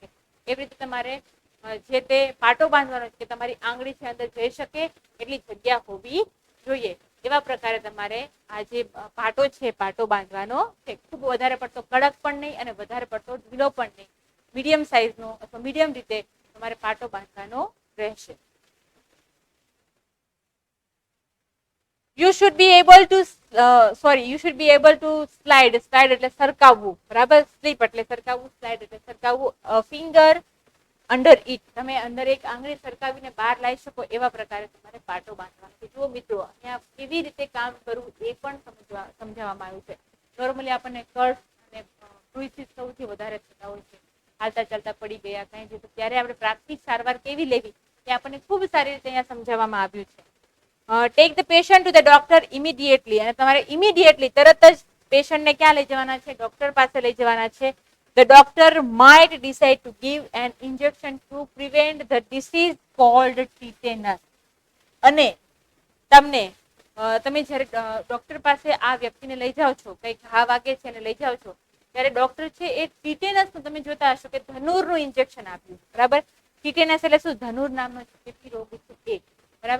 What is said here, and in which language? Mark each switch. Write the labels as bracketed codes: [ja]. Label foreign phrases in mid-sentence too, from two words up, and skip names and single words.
[gu] એવી રીતે તમારે જે તે પાટો બાંધવાનો છે કે તમારી આંગળી છે અંદર જઈ શકે એટલી જગ્યા હોવી જોઈએ. એવા પ્રકારે તમારે આ જે પાટો છે પાટો બાંધવાનો છે. ખૂબ વધારે પડતો કડક પણ નહીં અને વધારે પડતો ઢીલો પણ નહીં. મીડિયમ સાઇઝનો અથવા મીડિયમ રીતે તમારે પાટો બાંધવાનો રહેશે. [en] You should be able to slide [gu] એટલે સરકાવવું, [en] બરાબર. [gu] સ્લીપ એટલે સરકાવવું, સ્લાઇડ એટલે સરકાવવું. [en] finger under it, [gu] તમે અંદર એક આંગળી સરકાવીને બહાર લાવી શકો એવા પ્રકારે તમારે પાટો બાંધવાનો છે. જુઓ મિત્રો, અહીંયા કેવી રીતે કામ કરવું એ પણ સમજાવવામાં આવ્યું છે. નોર્મલી આપણને કર્સ અને ક્રુઇસીસ સૌથી વધારે થતા હોય છે. હાલતા ચાલતા પડી ગયા કઈ જતું ત્યારે આપણે પ્રાથમિક સારવાર કેવી લેવી એ આપણને ખૂબ સારી રીતે અહીંયા સમજાવવામાં આવ્યું છે. [en] Take the patient to the doctor immediately. [gu] અને તમારે ઇમિડિયેટલી તરત જ પેશન્ટને ક્યાં લઈ જવાના છે? ડોક્ટર પાસે લઈ જવાના છે. [en] The doctor might decide to give an injection to prevent the disease called tetanus. [gu] અને તમે જ્યારે ડોક્ટર પાસે આ વ્યક્તિને લઈ જાઓ છો, કઈ ઘા વાગે છે અને લઈ જાઓ છો ત્યારે ડોક્ટર છે એ ટીટેનસનું તમે જોતા હશો કે ધનુરનું ઇન્જેક્શન આપ્યું, બરાબર. ટીટેનસ એટલે શું? ધનુર નામનો ચેપી રોગ છે એ, બરાબર.